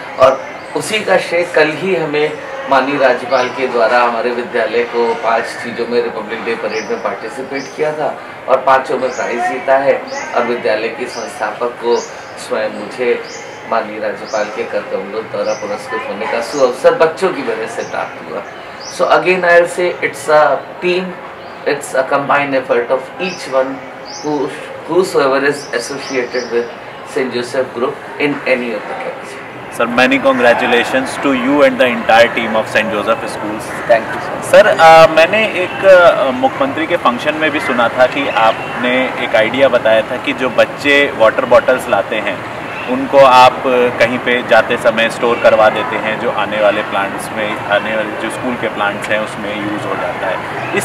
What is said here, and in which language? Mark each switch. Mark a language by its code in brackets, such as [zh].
[hi] और उसी का श्रेय कल ही हमें माननीय राज्यपाल के द्वारा हमारे विद्यालय को 5 चीज़ों में रिपब्लिक डे परेड में पार्टिसिपेट किया था और 5 में प्राइज़ जीता है। और विद्यालय की संस्थापक को स्वयं मुझे माननीय राज्यपाल के कर कमलों द्वारा पुरस्कृत होने का सुअवसर बच्चों की वजह से प्राप्त हुआ। [en] So again I will say it's a team, it's a combined effort of each one whosoever is associated with St. Joseph Group in any of the camps. Sir, many congratulations to you and the entire team of St. Joseph Schools. Thank you, sir. [hi] Sir मैंने एक मुख्यमंत्री के function में भी सुना था कि आपने एक आइडिया बताया था कि जो बच्चे वाटर बॉटल्स लाते हैं उनको आप कहीं पे जाते समय स्टोर करवा देते हैं, जो आने वाले प्लांट्स में, आने वाले जो स्कूल के प्लांट्स हैं उसमें यूज़ हो जाता है।